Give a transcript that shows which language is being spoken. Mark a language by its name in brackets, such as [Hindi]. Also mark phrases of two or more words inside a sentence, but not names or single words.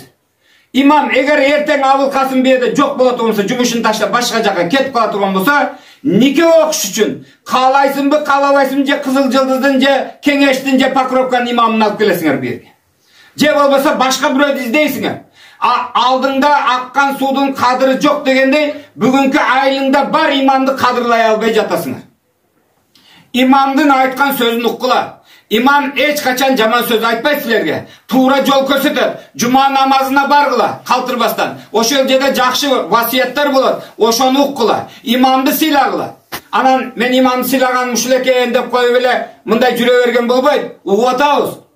[Kyrgyz] Имам эгер эртең Абыл Касым бээде жок болот болсо, жумушун таштап башка жака кетип кала турган болсо, нике окуш үчүн каалайсыңбы, каалабайсыңбы, же Кызыл Жылдыздын, же Кеңештин, же Покровканын имамын алып келесиңер бирге. Же болбосо башка бирөөдү издейсиңер. Алдыңда аккан суудун кадыры жок дегендей, бүгүнкү айылыңда бар имамды кадырлай албай жатасыңар. Имамдын айткан сөзүн уккула. İmam hiç kaçan жаман söz айтпайт силерге. Туура жол көрсөтөт. Жума намазына баргыла, калтырбастан. Ошол жерде жакшы васияттар болот. Ошону уккула. Имамды сыйлагыла. Анан мен имамды сыйлаганым ушул экен деп коюп эле мындай жүрө берген болбойт. Угуп атабыз.